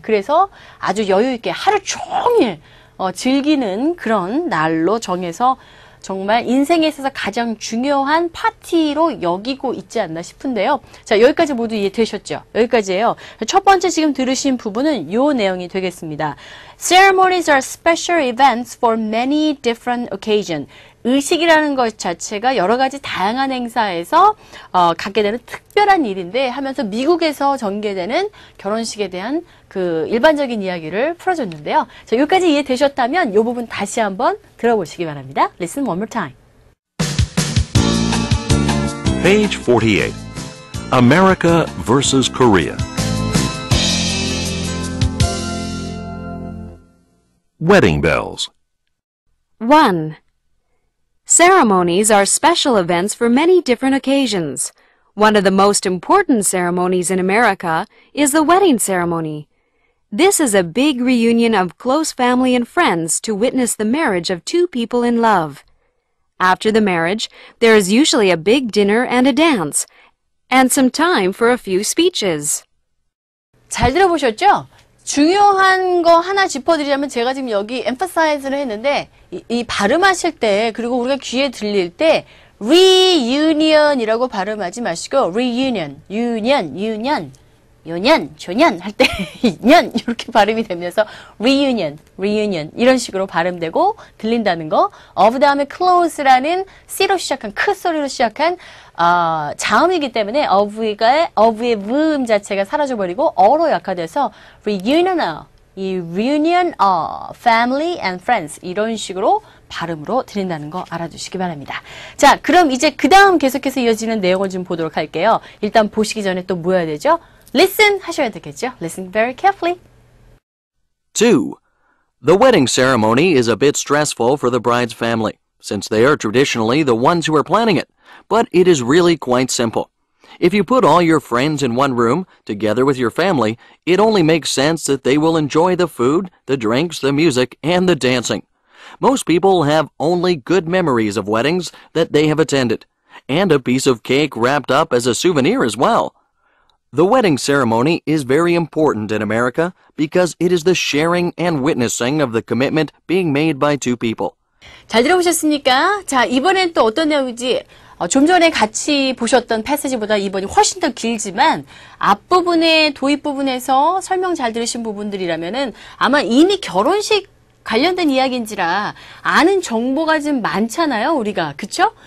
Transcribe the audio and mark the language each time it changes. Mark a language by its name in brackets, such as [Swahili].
[Korean] 그래서 아주 여유 있게 하루 종일 즐기는 그런 날로 정해서 정말 인생에 있어서 가장 중요한 파티로 여기고 있지 않나 싶은데요. 자, 여기까지 모두 이해되셨죠? 여기까지예요. 첫 번째 지금 들으신 부분은 요 내용이 되겠습니다. [English] Ceremonies are special events for many different occasions. [Korean] 의식이라는 것 자체가 여러 가지 다양한 행사에서 갖게 되는 특별한 일인데 하면서 미국에서 전개되는 결혼식에 대한 그 일반적인 이야기를 풀어줬는데요. 자, 여기까지 이해되셨다면 이 부분 다시 한번 들어보시기 바랍니다. [English] Listen one more time. Page 48. America versus Korea. Wedding bells. 1. Ceremonies are special events for many different occasions. One of the most important ceremonies in America is the wedding ceremony. This is a big reunion of close family and friends to witness the marriage of two people in love. After the marriage, there is usually a big dinner and a dance, and some time for a few speeches. [Korean] 잘 들어보셨죠? 중요한 거 하나 짚어드리자면 제가 지금 여기 emphasize를 했는데 이 발음하실 때 그리고 우리가 귀에 들릴 때 reunion이라고 발음하지 마시고 reunion, union 조년 할 때 년 이렇게 발음이 되면서 reunion 이런 식으로 발음되고 들린다는 거. of 다음에 close라는 c로 시작한 크 소리로 시작한 자음이기 때문에 of의 음 자체가 사라져버리고 어로 약화돼서 [English] reunion family and friends [Korean] 이런 식으로 발음으로 드린다는 거 알아두시기 바랍니다. 자, 그럼 이제 그 다음 계속해서 이어지는 내용을 좀 보도록 할게요. 일단 보시기 전에 또 뭐 해야 되죠? Listen 하셔야 되겠죠? [English] Listen very carefully. 2. The wedding ceremony is a bit stressful for the bride's family, since they are traditionally the ones who are planning it, but it is really quite simple. If you put all your friends in one room, together with your family, it only makes sense that they will enjoy the food, the drinks, the music, and the dancing. Most people have only good memories of weddings that they have attended, and a piece of cake wrapped up as a souvenir as well. The wedding ceremony is very important in America because it is the sharing and witnessing of the commitment being made by two people. [Korean] 잘 들어보셨습니까? 자, 이번엔 또 어떤 내용인지 좀 전에 같이 보셨던 패시지보다 이번이 훨씬 더 길지만 앞부분의 도입 부분에서 설명 잘 들으신 부분들이라면은 아마 이미 결혼식 관련된 이야기인지라 아는 정보가 좀 많잖아요, 우리가. 그쵸?